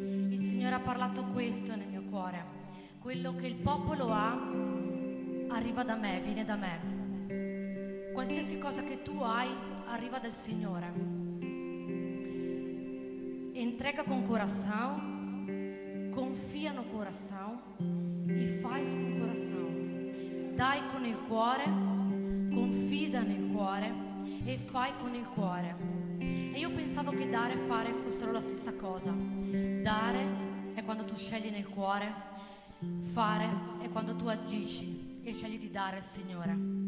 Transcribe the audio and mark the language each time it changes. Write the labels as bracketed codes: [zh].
[it] Il Signore ha parlato questo nel mio cuore: quello che il popolo ha arriva da me, viene da me. Qualsiasi cosa che tu hai arriva dal Signore. [pt] Entrega com coração, confia no coração e faz com coração. [it] Dai con il cuore, confida nel cuore e fai con il cuore. E io pensavo che dare e fare fossero la stessa cosa. Dare è quando tu scegli nel cuore, fare è quando tu agisci e scegli di dare al Signore.